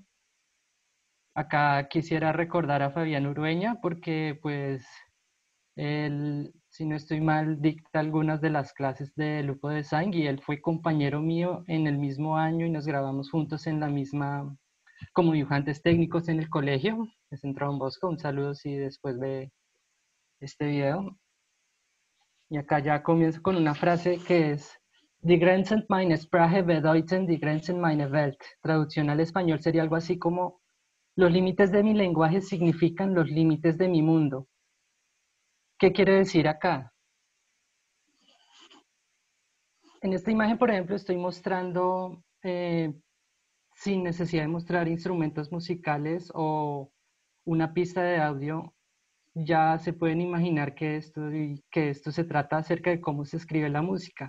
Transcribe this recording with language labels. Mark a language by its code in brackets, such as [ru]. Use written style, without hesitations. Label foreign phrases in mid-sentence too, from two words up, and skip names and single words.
[es] Acá quisiera recordar a Fabián Urueña porque pues él, si no estoy mal, dicta algunas de las clases de Lupo Design y él fue compañero mío en el mismo año y nos grabamos juntos en la misma, como dibujantes técnicos en el colegio. Es en Don Bosco, un saludo si después ve este video. Y acá ya comienzo con una frase que es: [de] Die Grenzen meiner Sprache bedeuten die Grenzen meiner Welt. [es] Traducción al español sería algo así como: los límites de mi lenguaje significan los límites de mi mundo. ¿Qué quiere decir acá? En esta imagen, por ejemplo, estoy mostrando, sin necesidad de mostrar instrumentos musicales o una pista de audio, ya se pueden imaginar que esto se trata acerca de cómo se escribe la música.